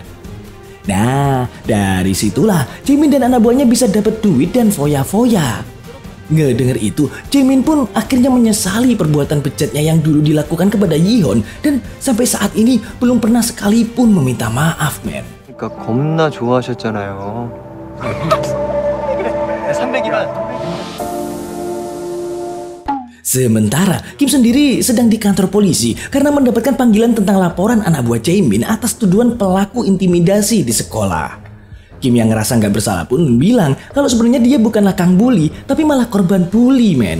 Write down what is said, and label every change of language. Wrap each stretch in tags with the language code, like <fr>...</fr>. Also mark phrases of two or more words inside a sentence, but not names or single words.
<id>Nah, dari situlah Jaemin dan anak buahnya bisa dapat duit dan foya-foya. Ngedengar itu, Jaemin pun akhirnya menyesali perbuatan bejatnya yang dulu dilakukan kepada Yihon dan sampai saat ini belum pernah sekalipun meminta maaf, men.</id> <ko>그러니까 겁나 좋아하셨잖아요. 300이만.</ko> <id>Sementara Kim sendiri sedang di kantor polisi karena mendapatkan panggilan tentang laporan anak buah Jaemin atas tuduhan pelaku intimidasi di sekolah. Kim yang ngerasa nggak bersalah pun bilang kalau sebenarnya dia bukanlah kang bully, tapi malah korban bully, men.</id>